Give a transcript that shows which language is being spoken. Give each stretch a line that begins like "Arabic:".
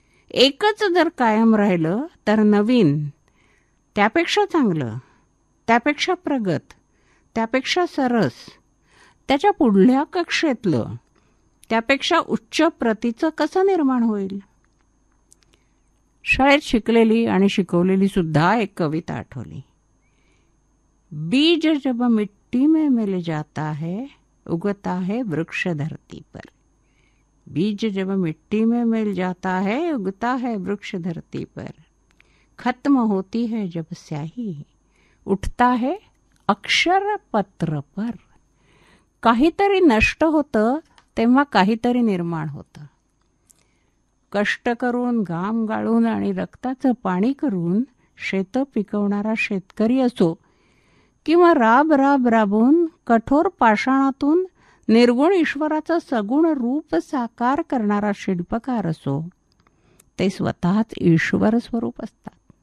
Marathi: एकच जर कायम राहिलं तर नवीन, त्यापेक्षा चांगलं, त्यापेक्षा प्रगत, त्यापेक्षा सरस, त्याच्या पुढल्या कक्षेतलं, त्यापेक्षा उच्च प्रतीचं कसं निर्माण होईल? शाळेत शिकलेली आणि शिकवलेली सुद्धा एक कविता आठवली.
Hindi: बीज जब मिट्टी में मिल जाता है उगता है वृक्ष धरती पर, बीज जब मिट्टी में मिल जाता है उगता है वृक्ष धरती पर, खत्म होती है जब स्याही उठता है अक्षर पत्र पर.
Marathi: काहीतरी नष्ट होतं तेव्हा काहीतरी निर्माण होतं. कष्ट करून, घाम गाळून आणि रक्ताचं पाणी करून शेतं पिकवणारा शेतकरी असो किंवा राब राब राबून कठोर पाषाणातून निर्गुण ईश्वराचं सगुण रूप साकार करणारा शिल्पकार असो, ते स्वतःच ईश्वर स्वरूप असतात.